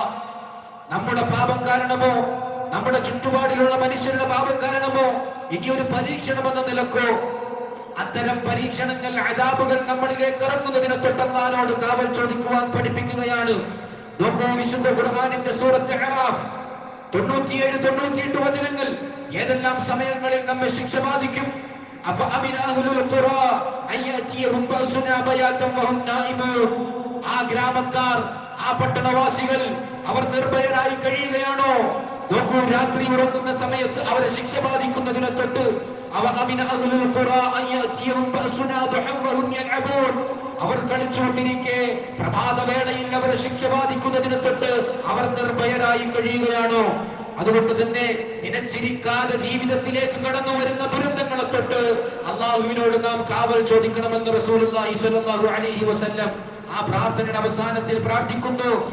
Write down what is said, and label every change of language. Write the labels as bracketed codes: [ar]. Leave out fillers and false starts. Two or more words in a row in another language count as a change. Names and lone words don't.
[ml] നമ്മുടെ പാപം കാരണമോ നമ്മുടെ ചുറ്റുപാടിലുള്ള മനുഷ്യരുടെ പാപം കാരണമോ ഇനിയൊരു പരീക്ഷണം എന്ന നിലക്കോ അത്തരം പരീക്ഷണങ്ങൾ, അദാബുകൾ നമ്മളിലേക്ക് ഇറങ്ങുന്നതിനെ തൊട്ട് അല്ലാഹുവോട് കാവൽ ചോദിക്കുവാൻ പഠിപ്പിക്കുകയാണ്. നോക്കൂ, വിശുദ്ധ ഖുർആനിന്റെ സൂറത്ത് അറാഫ് 97-98 വചനങ്ങൾ ഏതെല്ലാം സമയങ്ങളിൽ നമ്മെ ശിക്ഷ ബാധിക്കും. [ar] أفأمن أهل القرى أن يأتيهم بأسنا بياتا وهم نائمون. [ml] ആ ഗ്രാമക്കാർ, ആ പട്ടണവാസികൾ അവർ നിർഭയരായി കഴിയുകയാണോ? നോക്കൂ, രാത്രി ഉറങ്ങുന്ന സമയത്ത് അവരെ ശിക്ഷ ബാധിക്കുന്നതിനെ തൊട്ട് [ar] أفأمن أهل القرى أن يأتيهم بأسنا ضحى وهم يلعبون. [ml] അവർ കളിച്ചുകൊണ്ടിരിക്കെ പ്രഭാതവേളയിൽ അവരെ ശിക്ഷ ബാധിക്കുന്നതിനെ തൊട്ട് അവർ നിർഭയരായി കഴിയുകയാണോ? അതുകൊണ്ട് തന്നെ നിനച്ചിരിക്കാതെ ജീവിതത്തിലേക്ക് കടന്നു വരുന്ന ദുരന്തങ്ങളെ തൊട്ട് അല്ലാഹുവിനോട് നാം കാവൽ ചോദിക്കണമെന്ന് [ar] رسول الله صلى الله عليه وسلم [ml] ആ പ്രാർത്ഥനയുടെ അവസാനത്തിൽ പ്രാർത്ഥിക്കുന്നു.